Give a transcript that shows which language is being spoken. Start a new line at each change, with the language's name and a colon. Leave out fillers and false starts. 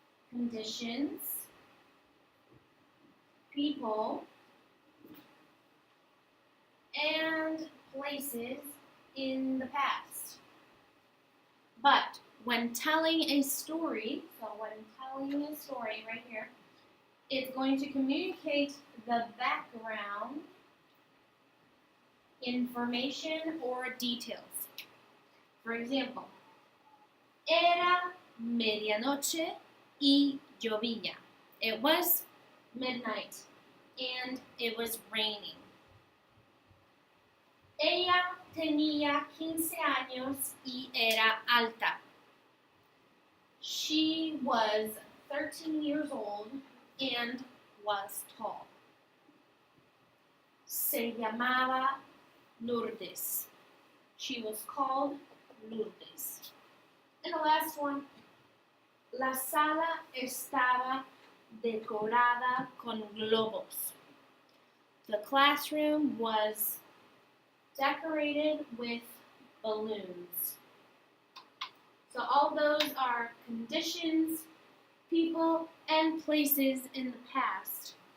English: Conditions, people, and places in the past. But when telling a story, right here, it's going to communicate the background information or details.
Spanish: For example, era medianoche y llovía.
English: It was midnight and it was raining.
Spanish: Ella tenía 15 años y era alta.
English: She was 13 years old and was tall. Se llamaba Lourdes. She was called Lourdes.
Spanish: And the last one, la sala estaba decorada con globos.
English: The classroom was decorated with balloons. So all those are conditions, people, and places in the past.